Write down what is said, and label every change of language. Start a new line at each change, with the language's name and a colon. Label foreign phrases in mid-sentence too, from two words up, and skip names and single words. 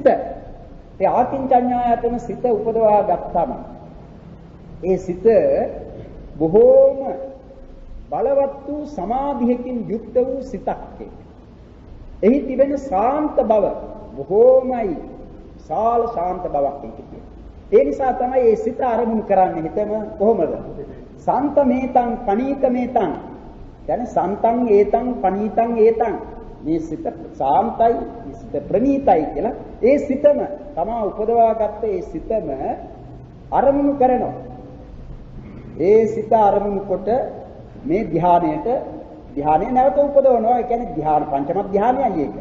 Sinhala: ඒ ආකින්චඤ්ඤායතන සිත උපදවා ගත්තම ඒ සිත බොහෝම බලවත් වූ සමාධියකින් යුක්ත වූ සිතක්. එහි තිබෙන ශාන්ත බව බොහෝමයි සාල ශාන්ත බවක් ඒ නිසා තමයි මේ සිත අරමුණු කරන්නේ. හිතම කොහොමද?
Pali: සන්තමේතං පනීතමේතං. يعني සන්තං ඒතං පනීතං ඒතං.
Sinhala: මේ සිත සාන්තයි, සිත ප්‍රණීතයි කියලා ඒ සිතම තමා උපදවාගත්ත ඒ සිතම අරමුණු කරනවා. ඒ සිත අරමුණු කොට මේ ධ්‍යානය නැවත උපදවනවා. ඒ කියන්නේ ධ්‍යාන පංචම ධ්‍යානයයි ඒක.